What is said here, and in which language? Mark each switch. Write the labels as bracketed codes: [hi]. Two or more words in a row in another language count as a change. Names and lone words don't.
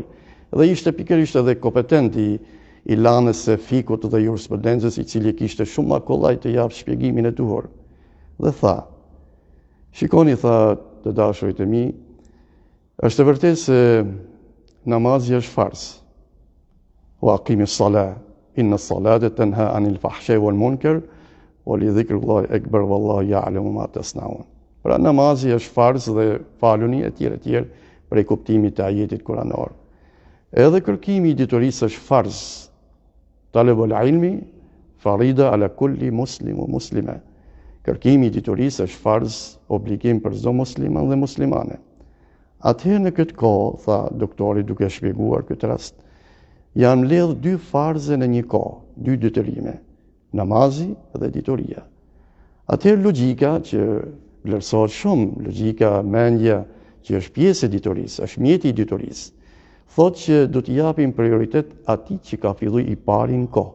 [sq] Dhe ishte pikërisht edhe kompetent i lanës së fikut dhe jurisprudencës, i cili kishte shumë më kollaj të jap shpjegimin e duhur. Dhe tha: "Shikoni, tha, të dashurit e mi, është e vërtetë se namazi është farz. [ar] وأقم الصلاة إن الصلاة تنهى عن الفحشاء والمنكر ولذكر الله أكبر والله يعلم ما تصنعون." [sq] Pra namazi është farz dhe faluni e tjerë prej kuptimit të ajetit kuranor. Edhe kërkimi i ditorisë është farz. [ar] طلب العلم فريضة على كل مسلم ومسلمة. [sq] Kërkimi i ditorisë është farz, obligim për çdo musliman dhe muslimane. Atëherë në këtë kohë, tha doktori duke shpjeguar këtë rast, janë mbledh dy farze në një kohë, dy detyrime, namazi dhe ditoria. Atëherë logjika që vlerësohet shumë, logjika, mendja që është pjesë e ditorisë, është mjeti i ditorisë, thotë që do t'i japim prioritet atij që ka filluar i pari në kohë.